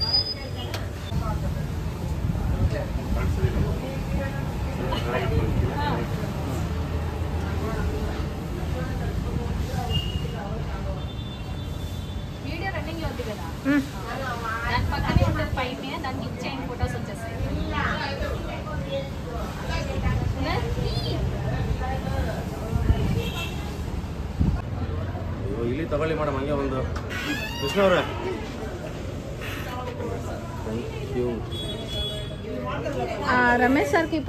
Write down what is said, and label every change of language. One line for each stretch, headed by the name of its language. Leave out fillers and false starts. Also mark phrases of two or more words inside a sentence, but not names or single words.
English: video running
Telugu: ఉంది కదా, దాని పక్కనే ఉంటుంది పైన, దానికి ఇచ్చేయండి, ఫొటోస్ వచ్చేస్తాయి.
Kannada: ಇಲ್ಲಿ ತಗೊಳ್ಳಿ ಮೇಡಮ್, ಹಂಗೆ ಒಂದು ಕೃಷ್ಣ ಅವರೇ.
English: Thank you.
Telugu: ರಮೇಶ್ ಸರ್కి పో.